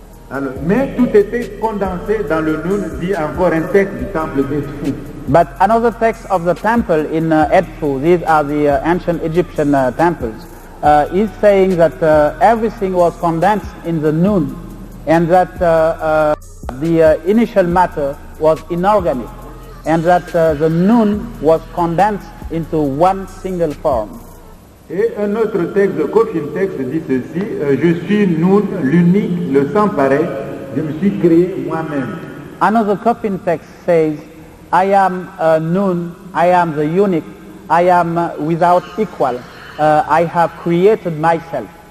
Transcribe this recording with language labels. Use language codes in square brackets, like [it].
[fr] Alors, mais tout était condensé dans le Nun, dit encore un texte du temple d'Edfu. [en] But another text of the temple in Edfu, these are the ancient Egyptian temples, is saying that everything was condensed in the Nun, and that the initial matter was inorganic, and that the Nun was condensed into one single form. [fr] Et un autre texte, le Kofin texte dit ceci, je suis Nun, l'unique, le sans pareil, je me suis créé moi-même. [en] Another Coffin text says, I am Nun, I am the unique, I am without equal, I have created myself.